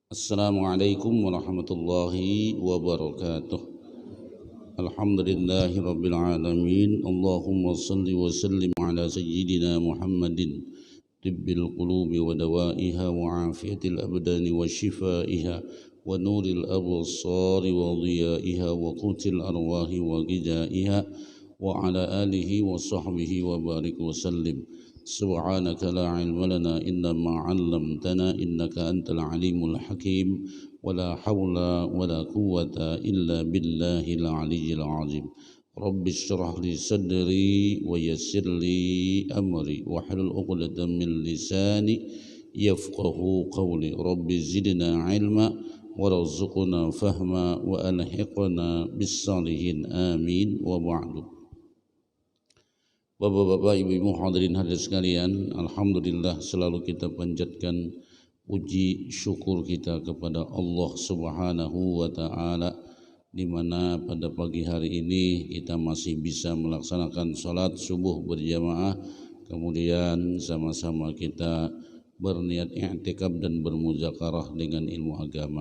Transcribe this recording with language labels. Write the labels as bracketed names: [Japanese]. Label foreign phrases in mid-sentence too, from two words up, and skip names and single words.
[Arabic] السلام عليكم ورحمة الله وبركاته. الحمد لله رب العالمين. اللهم صل وسلم على سيدنا محمد طب القلوب ودوائها وعافية الأبدان وشفائها ونور الأبصار وضيائها وقوت الأرواح وغذائها وعلى آله وصحبه وبارك وسلم. سبحانك لا علم لنا إلا ما علمتنا إنك أنت العليم الحكيم ولا حول ولا قوة إلا بالله العلي العظيم. رب اشرح لي صدري ويسر لي أمري واحلل عقدة من لساني يفقهوا قولي. رب زدنا علما وارزقنا فهما وألحقنا بالصالحين آمين وبعد. [Indonesian] Bapak-bapak, ibu-ibu hadirin hadirat sekalian, alhamdulillah selalu kita panjatkan puji syukur kita kepada Allah [Arabic] سبحانه وتعالى [Indonesian] di mana pada pagi hari ini kita masih bisa melaksanakan salat subuh berjamaah, kemudian sama-sama kita berniat i'tikaf dan bermuzakarah dengan ilmu agama.